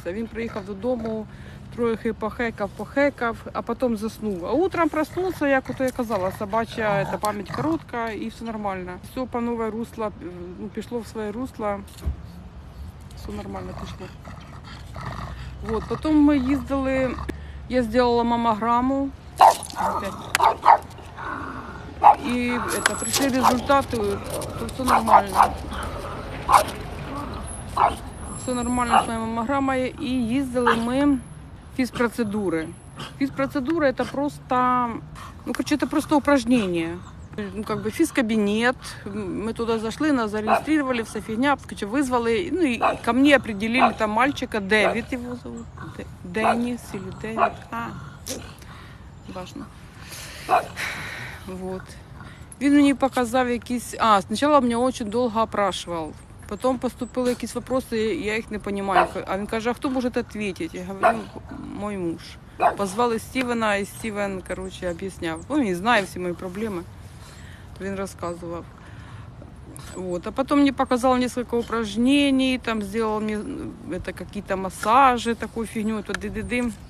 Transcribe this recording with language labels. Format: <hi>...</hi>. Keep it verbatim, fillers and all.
<uk>Він приїхав додому, трохи похекав, похекав, а потім заснув. А утром проснувся, як ото я казала, собача це пам'ять коротка і все нормально. Все по нове русло, ну, пішло в своє русло, все нормально пішло. Вот. Потім ми їздили, я зробила мамограму.</uk> <ru>И это, пришли результаты, то все нормально. Все нормально с моей маммограммой. И ездили мы в физпроцедуры. Физпроцедура — это просто, ну, короче, это просто упражнение. Ну, как бы физкабинет, мы туда зашли, нас зарегистрировали, вся фигня, короче, вызвали. Ну, и ко мне определили там мальчика, Дэвид его зовут. Дэ, Денис или Дэвид, а, важно.</ru> <uk>Вот. Він мені показав якісь... А, спочатку мене дуже довго опрашував. Потім поступили якісь питання, я їх не розумію. А він каже, а хто може відповідати? Я говорю, мій муж. Позвали Стівена, і Стівен, коротше, об'ясняв. Ну, він знає всі мої проблеми. Він розказував.</uk> <ru>Вот. А потом мне показал несколько упражнений, там сделал мне это, какие-то массажи, такую фигню, то ди-ди-дим.</ru>